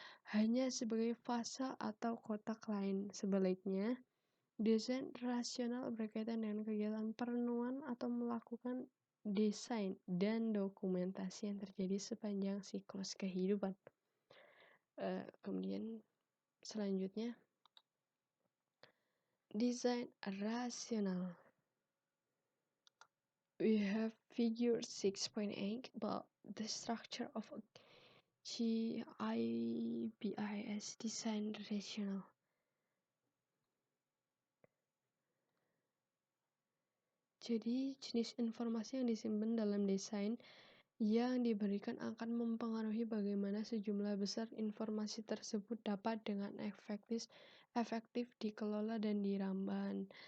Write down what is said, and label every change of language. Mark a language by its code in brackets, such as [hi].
[id] Hanya sebagai fase atau kotak lain. Sebaliknya, desain rasional berkaitan dengan kegiatan perenungan atau melakukan desain dan dokumentasi yang terjadi sepanjang siklus kehidupan. Kemudian selanjutnya, desain rasional. [en] We have figure 6.8 about the structure of a GIBIS design rational. [id] Jadi, jenis informasi yang disimpan dalam desain yang diberikan akan mempengaruhi bagaimana sejumlah besar informasi tersebut dapat dengan efektif dikelola dan diramban.